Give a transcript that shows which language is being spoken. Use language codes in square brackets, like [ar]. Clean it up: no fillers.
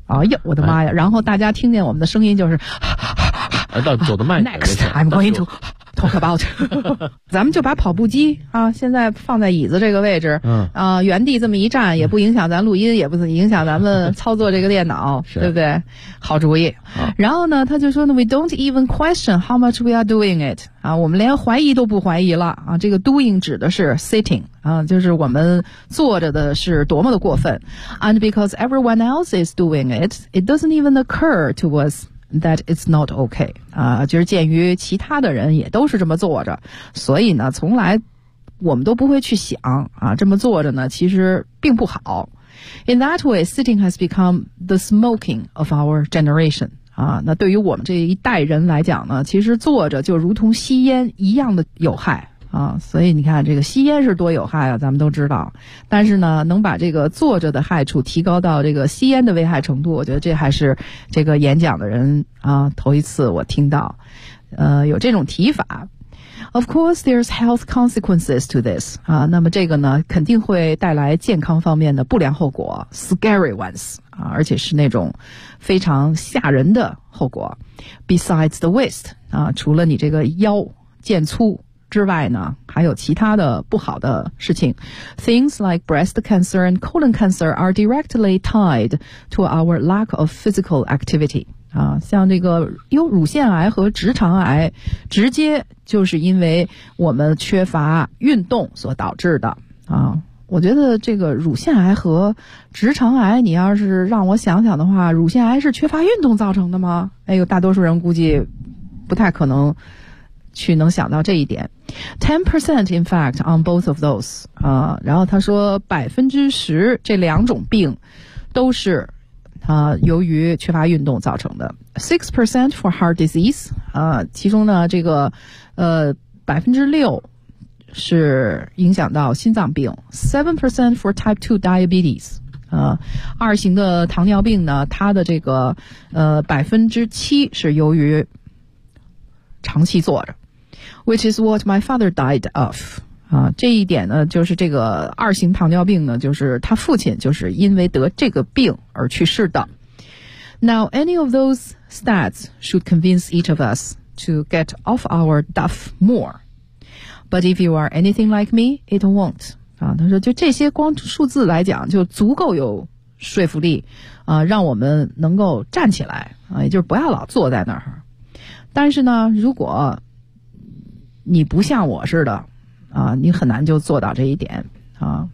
[zh] 哎呀，我的妈呀、哎、然后大家听见我们的声音就是到走得慢 [en] 点。Next, I'm going to talk about. [zh] 咱们就把跑步机啊现在放在椅子这个位置，嗯啊、原地这么一站，也不影响咱录音、嗯、也不影响咱们操作这个电脑，对不对？好主意。然后呢他就说呢 [en] ,we don't even question how much we are doing it. [zh] 啊，我们连怀疑都不怀疑了啊，这个 doing 指的是 sitting, 啊，就是我们坐着的是多么的过分。 [en] And because everyone else is doing it, it doesn't even occur to us. That it's not okay. [zh] 啊，就是鉴于其他的人也都是这么坐着，所以呢，从来我们都不会去想啊，这么坐着呢，其实并不好。 [en] In that way, sitting has become the smoking of our generation. [zh] 啊，那对于我们这一代人来讲呢，其实坐着就如同吸烟一样的有害。啊，所以你看这个吸烟是多有害啊，咱们都知道，但是呢能把这个坐着的害处提高到这个吸烟的危害程度，我觉得这还是这个演讲的人啊头一次我听到有这种提法。 [en] Of course, there's health consequences to this. [zh] 啊，那么这个呢肯定会带来健康方面的不良后果 , [en] scary ones, [zh] 啊，而且是那种非常吓人的后果。 [en] Besides the waist, [zh] 啊，除了你这个腰腱粗之外呢，还有其他的不好的事情。 [en] Things like breast cancer and colon cancer are directly tied to our lack of physical activity. [zh] 啊，像这个乳腺癌和直肠癌，直接就是因为我们缺乏运动所导致的。啊，我觉得这个乳腺癌和直肠癌，你要是让我想想的话，乳腺癌是缺乏运动造成的吗？哎呦，大多数人估计不太可能去能想到这一点。 [en] 10% in fact on both of those [zh] 啊，然后他说10%这两种病都是啊由于缺乏运动造成的。 [en] 6% for heart disease [zh] 啊，其中呢这个6%是影响到心脏病。 [en] 7% for type 2 diabetes [zh] 啊，二型的糖尿病呢，它的这个7%是由于长期坐着。 [en] Which is what my father died of. [zh] 啊，这一点呢，就是这个二型糖尿病呢，就是他父亲就是因为得这个病而去世的。 [en] Now, any of those stats should convince each of us to get off our duff more. But if you are anything like me, it won't. [zh] 啊，他说就这些光数字来讲就足够有说服力，啊，让我们能够站起来，啊，也就是不要老坐在那儿。但是呢，如果你不像我似的啊，你很难就做到这一点啊。